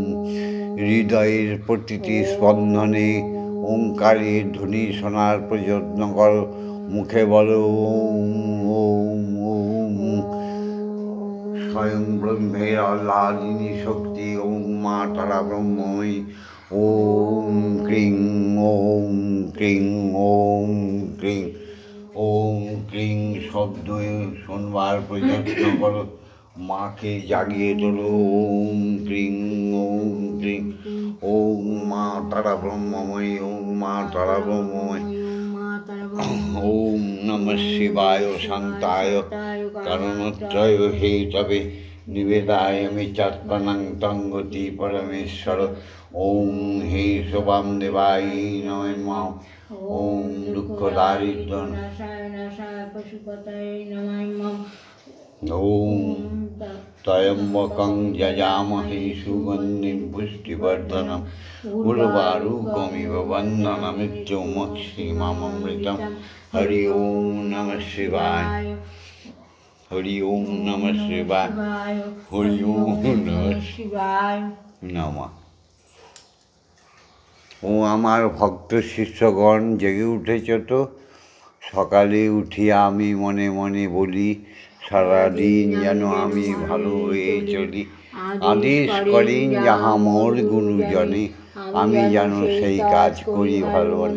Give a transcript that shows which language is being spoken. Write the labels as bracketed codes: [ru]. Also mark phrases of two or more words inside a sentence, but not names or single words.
[bn] হৃদয়ের প্রতিটি স্পন্দনে ওঙ্কারের ধ্বনি শোনার প্রযত্ন করো। মুখে বলো ওম ওম ওম। স্বয়ং ব্রহ্মের আহ্লাদিনী শক্তি ওম মা তারা ব্রহ্মই। [sa] ওম ক্রিং ওম ক্রিং ওম ক্রিং। ওম ক্রিং [bn] শব্দ শোনবার প্রযত্ন করো। মাকে জাগিয়ে তোলো [sa] ওম ক্রিং ওম ক্রিং। ওম মা তারা ব্রহ্মময়ী। ওম মা তারা ব্রহ্মময়ী। ওম নমঃ শিবায় শান্তায় কারণত্রয় হেতবে নিবেদায়ামি চাত্মনাং তঙ্গতি পরমেশ্বর। ওম হে শোভাম দেবায় নমঃ। ওম দুঃখ দারিদ্র ওম ত্রয়ম্বকং যজামহে সুগন্ধিং পুষ্টিবর্ধনম উর্বারুকমিব বন্ধনমৃত্যুমক্ষীমামৃতম। হরি ওম নমঃ শিবায়। হরি ওম নমঃ শিবায়। হরি ওম নমঃ শিবায় নমঃ। [bn] ও আমার ভক্ত শিষ্যগণ, জেগে উঠেছ তো? সকালে উঠিয়া আমি মনে মনে বলি, সারাদিন যেন আমি ভালো হয়ে চলি। আদেশ করেন যাহা মোর গুরুজনে, আমি যেন সেই কাজ করি ভালো মনে।